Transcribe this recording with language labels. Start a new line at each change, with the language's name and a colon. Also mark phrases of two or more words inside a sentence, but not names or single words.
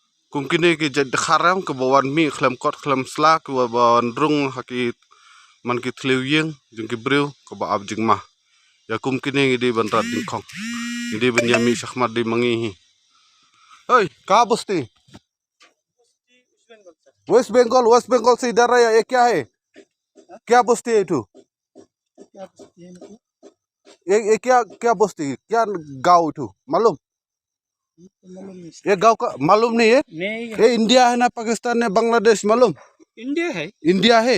Khasi: kumkini ki jad kharam ke bawan mi klem kot klem sla ke bawan rung haki man ki thliu yeng jing ki breu ke ba ab jing ma ya kumkini di banrat ding khong di benyami shahmat di mangi hi oi
Hindi: कहाँ बस्ती वेस्ट बंगाल से इधर आया ये क्या है क्या बस्ती है तू ये क्या क्या बस्ती क्या गांव तू मालूम ये गांव का मालूम नहीं है ये इंडिया है ना पाकिस्तान है बांग्लादेश मालूम इंडिया है